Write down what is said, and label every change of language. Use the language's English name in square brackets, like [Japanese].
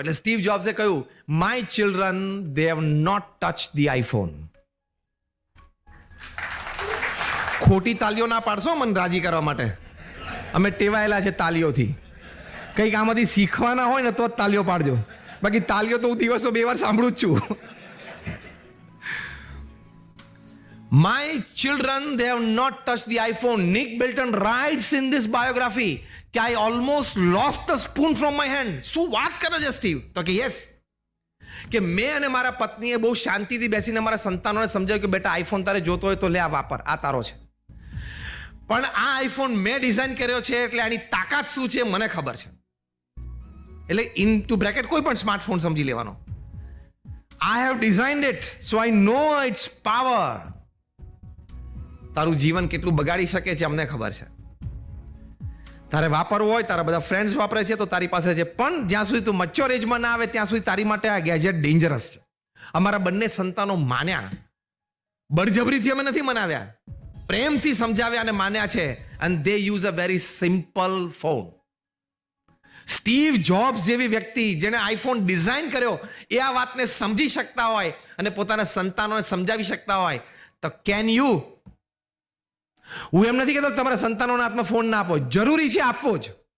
[Gujarati] એટલે સ્ટીવ જોબ્સે કહ્યું, [English] My children they have not touch the iPhone. [Gujarati] ખોટી તાલીઓ ના પાડશો મને રાજી કરવા માટે. અમે ટેવાયેલા છે તાલીઓથી. કંઈક આમાંથી શીખવાના હોય ને તો જ તાલીઓ પાડજો, બાકી તાલીઓ તો હું દિવસો 2 વાર સાંભળું જ છું. [English] My children, they have not touched the iPhone. Nick Bilton writes in this biography [Gujarati] કે [English] I almost lost the spoon from my hand. [Gujarati] શું વાત કરે છે સ્ટીવ? તો કે યસ, કે મેં અને મારા પત્નીએ બહુ શાંતિથી બેસીને મારા સંતાનોને સમજાવ્યું કે બેટા આઈફોન તારે જોતો હોય તો લે, આ વાપર, આ તારો છે. પણ આ આઈફોન મેં ડિઝાઇન કર્યો છે એટલે આની તાકાત શું છે મને ખબર છે. એટલે [English] in to bracket [Gujarati] કોઈ પણ સ્માર્ટફોન સમજી લેવાનો. [English] I have designed it, so I know its power. [Gujarati] તારું જીવન કેટલું બગાડી શકે છે અમને ખબર છે. તારે વાપરવું હોય, તારા બધા ફ્રેન્ડ્સ વાપરે છે તો તારી પાસે છે, પણ જ્યાં સુધી તું મચ્યોર એજમાં ના આવે ત્યાં સુધી તારી માટે આ ગેજેટ ડેન્જરસ છે. અમારા બંને સંતાનો માન્યા. બળજબરીથી અમે નથી મનાવ્યા, પ્રેમથી સમજાવ્યા અને માન્યા છે. [English] and they use a very simple phone. [Gujarati] Steve jobs જેવી વ્યક્તિ જેણે આઈફોન ડિઝાઇન કર્યો એ આ વાતને સમજી શકતા હોય અને પોતાના સંતાનોને સમજાવી શકતા હોય તો [English] Can you? [Gujarati] હું એમ નથી કહેતો તમારા સંતાનોના હાથમાં ફોન ના આપો, જરૂરી છે આપવો જ.